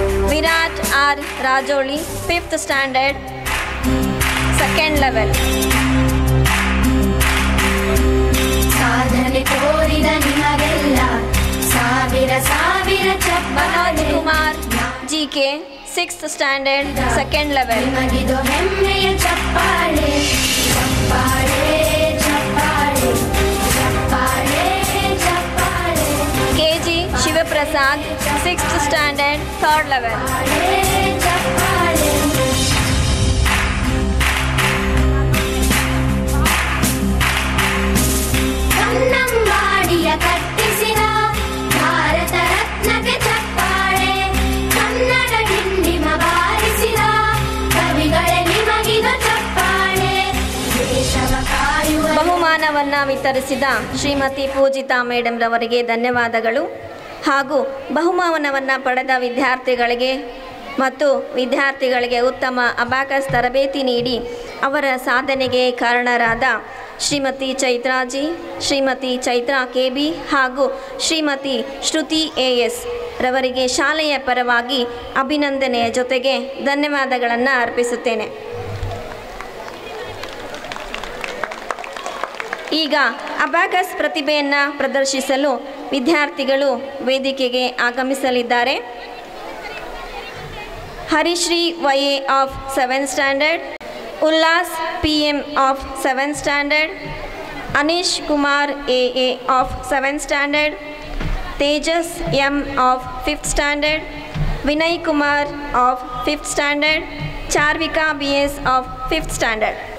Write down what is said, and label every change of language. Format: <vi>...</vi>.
<en>Virat R Rajoli 5th standard second level.</en> <kn>ಸಾಧನೆ ತೋರಿದ ನಿಮಗೆಲ್ಲ ಸಾವಿರ ಸಾವಿರ ಚಪ್ಪಾಳೆ.</kn> <en>Kumar GK 6th standard second level.</en> <kn>ನಿಮಗಿದು ಹೆಮ್ಮೆಯ ಚಪ್ಪಾಳೆ ಚಪ್ಪಾಳೆ ಚಪ್ಪಾಳೆ ಚಪ್ಪಾಳೆ ಚಪ್ಪಾಳೆ</kn> <en>KG Shivaprasad 6th standard third level.</en> <kn>ಚಪ್ಪಾಳೆ ಕನ್ನಂಬಾಡಿಯ ಕಟ್ಟಿಸಿದ ಭಾರತ ರತ್ನಕ್ಕೆ ಚಪ್ಪಾಳೆ ಕನ್ನಡ ಡಿಂಡಿಮ ಬಾರಿಸಿದ ಕವಿಗಳೇ ನಿಮಗಿದು ಚಪ್ಪಾಳೆ ದೇಶವ ಕಾಯುವ ಬಹುಮಾನವನ್ನು ವಿತರಿಸಿದ ಶ್ರೀಮತಿ ಪೂಜಿತಾ ಮೇಡಮ್ ರವರಿಗೆ ಧನ್ಯವಾದಗಳು. ಹಾಗೂ ಬಹುಮಾನವನ್ನು ಪಡೆದ ವಿದ್ಯಾರ್ಥಿಗಳಿಗೆ ಮತ್ತು ವಿದ್ಯಾರ್ಥಿಗಳಿಗೆ ಉತ್ತಮ ಅಬಾಕಸ್ ತರಬೇತಿ ನೀಡಿ ಅವರ ಸಾಧನೆಗೆ ಕಾರಣರಾದ ಶ್ರೀಮತಿ ಚೈತ್ರಾಜಿ, ಶ್ರೀಮತಿ ಚೈತ್ರಾ KB ಹಾಗೂ ಶ್ರೀಮತಿ ಶ್ರುತಿ AS ರವರಿಗೆ ಶಾಲೆಯ ಪರವಾಗಿ ಅಭಿನಂದನೆಯ ಜೊತೆಗೆ ಧನ್ಯವಾದಗಳನ್ನು ಅರ್ಪಿಸುತ್ತೇನೆ. ಈಗ ಅಬಾಕಸ್ ಪ್ರತಿಭೆಯನ್ನು ಪ್ರದರ್ಶಿಸಲು ವಿದ್ಯಾರ್ಥಿಗಳು ವೇದಿಕೆಗೆ ಆಗಮಿಸಲಿದ್ದಾರೆ.</kn> <en>Harishree YA of 7th standard, Ullas PM of 7th standard, Anish Kumar AA of 7th standard, Tejas M of 5th standard, Vinay Kumar of 5th standard, Charvika BS of 5th standard.</en>